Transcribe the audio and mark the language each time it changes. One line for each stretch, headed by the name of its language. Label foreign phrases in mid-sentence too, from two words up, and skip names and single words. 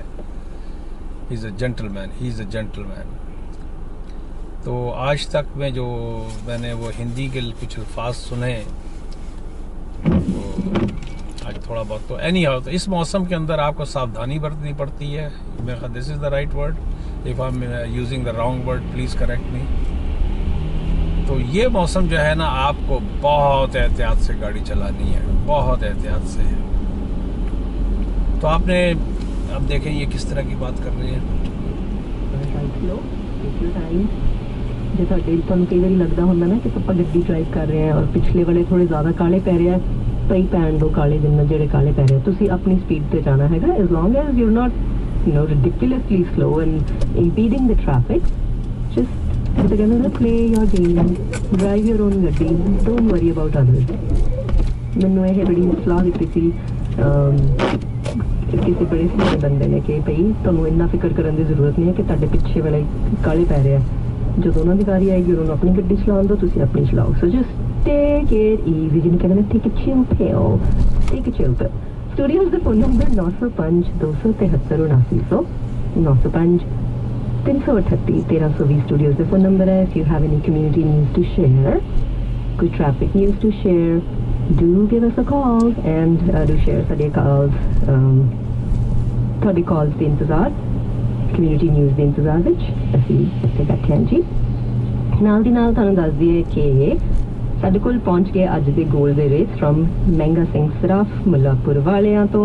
English: He is a gentleman, he is a gentleman, ही इज़ अ जेंटलमैन।
Hindi: तो आज तक में जो मैंने वो हिंदी के कुछ अल्फाज सुने, तो आज थोड़ा बहुत तो एनी हाउ, तो इस मौसम के अंदर आपको सावधानी बरतनी पड़ती है।
English: This is the right word, if I am using the wrong word please correct me.
Hindi: तो ये मौसम जो है ना, आपको बहुत एहतियात से गाड़ी चलानी है, बहुत एहतियात से। तो आपने अब देखें ये किस तरह की बात कर रही है।
Punjabi: जो ਤੁਹਾਨੂੰ ਕਈ ਵਾਰੀ ਲੱਗਦਾ ਹੁੰਦਾ ਨਾ ਕਿ ਆਪਾਂ ਗੱਡੀ ਡਰਾਈਵ ਕਰ ਰਹੇ ਹਾਂ ਔਰ ਪਿਛਲੇ ਵਾਲੇ ਥੋੜੇ ਜ਼ਿਆਦਾ ਕਾਲੇ ਪੈ ਰਿਹਾ, ਪਈ ਪੈਣ ਦੋ ਕਾਲੇ, ਜਿੰਨਾ ਜਿਹੜੇ ਕਾਲੇ ਪੈ ਰਹੇ ਤੁਸੀਂ ਆਪਣੀ ਸਪੀਡ ਤੇ ਜਾਣਾ ਹੈਗਾ,
English: as long as you're not ridiculously slow and impeding the traffic, just with another play your game, drive your own ਗੱਡੀ, don't worry about others।
Punjabi: ਮੈਨੂੰ ਇਹ ਬੜੀ ਸਲਾਹ ਦਿੱਤੀ ਸੀ ਕਿਸੇ ਬੜੇ ਸਿਆਣੇ ਬੰਦੇ ਨੇ ਕਿ ਭਈ ਤੁਹਾਨੂੰ ਇੰਨਾ ਫਿਕਰ ਕਰਨ ਦੀ ਜ਼ਰੂਰਤ ਨਹੀਂ ਹੈ ਕਿ ਤੁਹਾਡੇ ਪਿੱਛੇ ਵਾਲੇ ਕਾਲੇ ਪੈ ਰਹੇ ਆ, ਜਦੋਂ ਉਹਨਾਂ ਦੀ ਵਾਰੀ ਆਏਗੀ ਉਹਨਾਂ ਨੂੰ ਆਪਣੀ ਗੱਡੀ ਚਲਾਉਣ ਦਿਓ, ਤੁਸੀਂ ਆਪਣੀ ਚਲਾਓ।
English: so just take it easy,
Punjabi: ਜਿਹਨੂੰ ਕਹਿੰਦੇ ਨੇ
English: take a chill pill, take a chill pill, ਟੇਕ ਅ ਚਿਲ ਪਿਲ।
Punjabi: ਸਟੂਡੀਓਜ਼ ਦਾ ਫੋਨ ਨੰਬਰ 905 273 7900 905 338 1320 ਸਟੂਡੀਓਜ਼ ਦਾ ਫੋਨ ਨੰਬਰ ਹੈ।
English: if you have any community news to share, ਕੋਈ traffic news to share, do give us a call and do share
Punjabi: ਸਾਡੇ calls, ਤੁਹਾਡੀ calls ਦੇ ਇੰਤਜ਼ਾਰ,
English: community news
Punjabi: ਦੇ ਇੰਤਜ਼ਾਰ ਵਿੱਚ ਅਸੀਂ ਇੱਥੇ ਬੈਠੇ ਹਾਂ ਜੀ। ਨਾਲ ਦੀ ਨਾਲ ਤੁਹਾਨੂੰ ਦੱਸ ਦਈਏ ਕਿ ਸਾਡੇ ਕੋਲ ਪਹੁੰਚ ਗਏ ਅੱਜ ਦੇ ਗੋਲਡ ਦੇ ਰੇਟ ਫਰਮ ਮਹਿੰਗਾ ਸਿੰਘ ਸਰਾਫ ਮੁੱਲਾਪੁਰ ਵਾਲਿਆਂ ਤੋਂ।